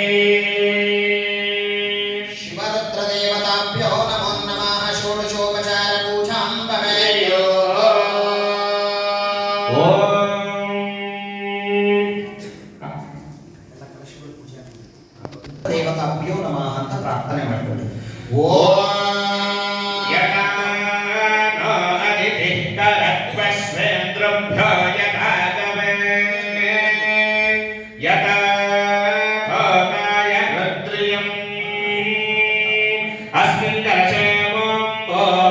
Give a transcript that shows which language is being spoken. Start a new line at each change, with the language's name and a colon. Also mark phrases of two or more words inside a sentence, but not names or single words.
Sanskrit: शिवरुद्रदेवताभ्यो नमो नमः षोडशोपचार पूजां भवेयुः ದೇವತಾಭ್ಯೋ ನಮಃ
Kannada: ಅಂತ ಪ್ರಾರ್ಥನೆ ಮಾಡಬೇಕು
Sanskrit: ಓಂ यथा नो अदितिः करत्वश्वेन्द्रभ्यो यथा गवे यथा भोगाय रुद्रियम् अस्मिन् कलशे ॐ भोः